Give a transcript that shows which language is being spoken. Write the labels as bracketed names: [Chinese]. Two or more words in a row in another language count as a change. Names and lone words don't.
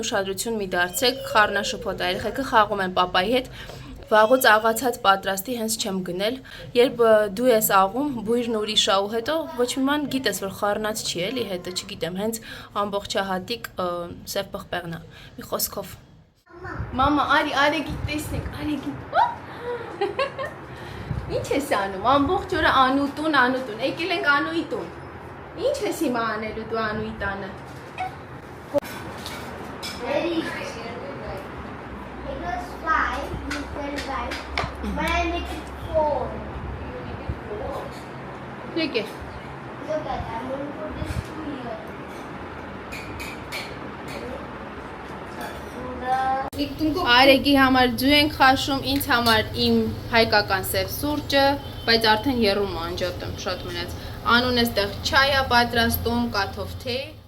[Armenian] ուշադրություն մի դարձեք, խառնաշփոթ է, երեխեքը խաղում են պապայի հետ, վաղուց աղացած պատրաստի հենց չեմ գնել, երբ դու ես աղում, բույրն ուրիշ է ու հետո ոչ մի ման գիտես, որ խառնած չի էլի հետը, չգիտեմ, հենց ամբողջահատիկ սև պղպեղն է, մի խոսքով։ Մամա, արի տեսնեք, Ինչ ես անում, ամբողջ օրը անուտուն, եկել ենք Անուի տուն, ինչ ես հիմա անելու դու Անուի տանը։ [English] Very good. It was 5, you said 5, but I make it 4. [Armenian] Եկե։ [English] Look at that, I'm going to put this 2 here. [Armenian] Արեգի համար ձու ենք խաշում, ինձ համար իմ հայկական սև սուրճը, բայց արդեն եռում անջատում, շատ մնաց։ Անուն էստեղ չայ է պատրաստում, կաթով թեյ։